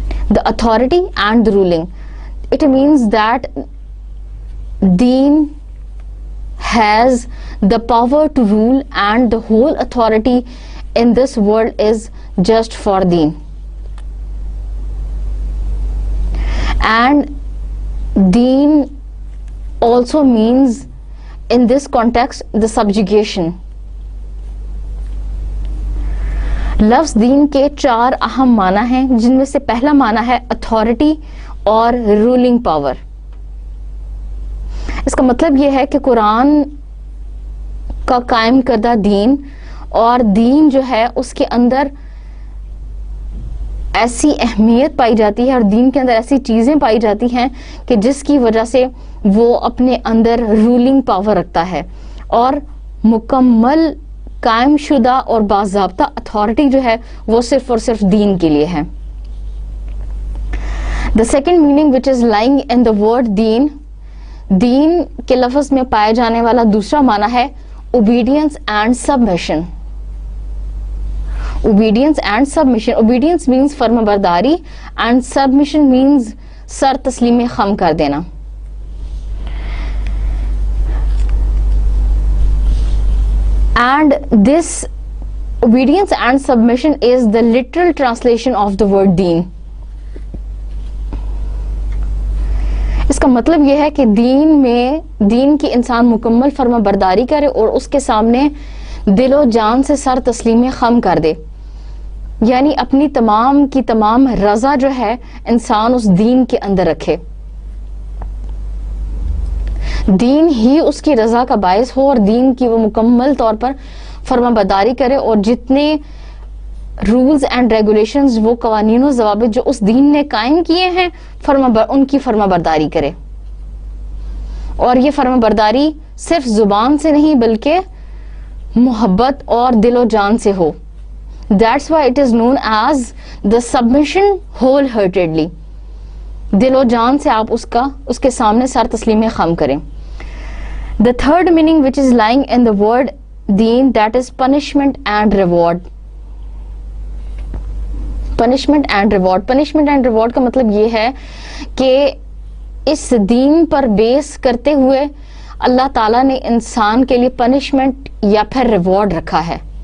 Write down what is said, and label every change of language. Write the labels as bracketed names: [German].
[English] The authority and the ruling. It means that Deen has the power to rule, and the whole authority in this world is just for Deen. And Deen also means in this context the subjugation. [Urdu] لفظ دین کے 4 اہم معنی ہیں، جن میں سے پہلا معنی ہے اتھارٹی اور رولنگ پاور. اس کا مطلب یہ ہے کہ قرآن کا قائم کردہ دین، اور دین جو ہے اس کے اندر ایسی اہمیت پائی جاتی ہے اور دین کے اندر ایسی چیزیں پائی جاتی ہیں کہ جس کی وجہ سے وہ اپنے اندر رولنگ پاور رکھتا ہے، اور مکمل قائم شدہ اور باضابطہ اتھارٹی جو ہے وہ صرف اور صرف دین کے لیے ہے. [English] The second meaning which is lying in the word دین، [Urdu] دین کے لفظ میں پائے جانے والا دوسرا معنی ہے [English] obedience and submission. Obedience and submission. Obedience means [Urdu] فرما برداری, [English] and submission means [Urdu] سر تسلیم خم کر دینا. [English] And this obedience and submission is the literal translation of the word deen. [Urdu] اس کا مطلب یہ ہے کہ دین کی انسان مکمل فرما برداری کرے اور اس کے سامنے دل و جان سے سر تسلیم خم کر دے. یعنی اپنی تمام کی تمام رضا جو ہے انسان اس دین کے اندر رکھے, دین ہی اس کی رضا کا باعث ہو, اور دین کی وہ مکمل طور پر فرما برداری کرے, اور جتنے رولز اینڈ ریگولیشنز, وہ قوانین و ضوابط جو اس دین نے قائم کیے ہیں, ان کی فرما برداری کرے. اور یہ فرما برداری صرف زبان سے نہیں بلکہ محبت اور دل و جان سے ہو. [English] That's why it is known as the submission wholeheartedly. [Urdu] دل و جان سے آپ اس کے سامنے سر تسلیم خم کریں. [English] The third meaning which is lying in the word deen, that is punishment and reward. Punishment and reward. Punishment and reward [Urdu] کا مطلب یہ ہے کہ اس دین پر بیس کرتے ہوئے اللہ تعالیٰ نے انسان کے لیے پنشمنٹ یا پھر ریوارڈ رکھا ہے.